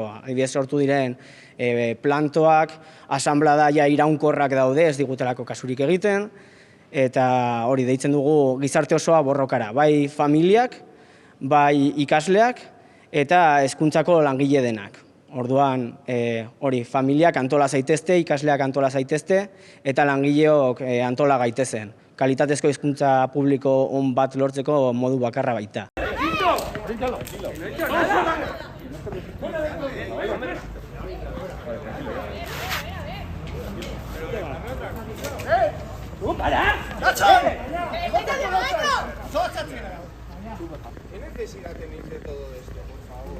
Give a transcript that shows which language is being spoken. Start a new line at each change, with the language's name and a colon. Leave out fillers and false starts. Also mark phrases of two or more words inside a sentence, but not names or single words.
Basque: Adibidez sortu diren plantoak, asanbladaia iraunkorrak daude, ez digutelako kasurik egiten, eta hori deitzen dugu gizarte osoa borrokara, bai familiak, bai ikasleak, eta hezkuntzako langile denak. Orduan, hori, familiak antola zaitezte, ikasleak antola zaitezte, eta langileok antola gaitezen. Kalitatezko hezkuntza publiko on bat lortzeko modu bakarra baita.
Spanish: ¡Para! ¡Nacho! ¿Qué necesidad tenéis de todo esto, por favor?